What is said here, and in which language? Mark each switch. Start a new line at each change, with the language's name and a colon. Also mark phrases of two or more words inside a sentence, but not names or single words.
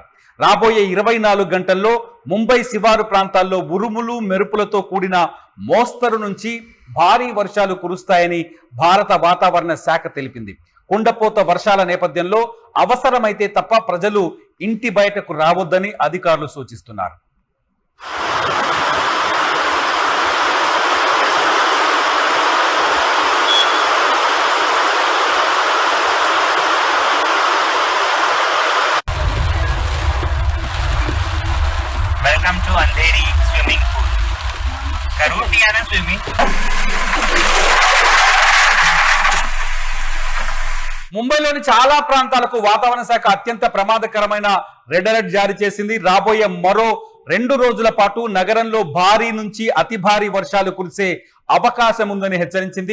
Telugu: రాబోయే 24 గంటల్లో ముంబై శివారు ప్రాంతాల్లో ఉరుములు, మెరుపులతో కూడిన మోస్తరు నుంచి భారీ వర్షాలు కురుస్తాయని భారత వాతావరణ శాఖ తెలిపింది. కుండపోత వర్షాల నేపథ్యంలో అవసరమైతే తప్ప ప్రజలు ఇంటి బయటకు రావద్దని అధికారులు సూచిస్తున్నారు.
English: Welcome to Andheri swimming pool.
Hindi: करुर दिया ना swimming.
Telugu: ముంబైలోని చాలా ప్రాంతాలకు వాతావరణ శాఖ అత్యంత ప్రమాదకరమైన
English: red alert
Telugu: జారీ చేసింది. రాబోయే మరో 2 రోజుల పాటు నగరంలో భారీ నుంచి అతి భారీ వర్షాలు కురిసే అవకాశం ఉందని హెచ్చరించింది.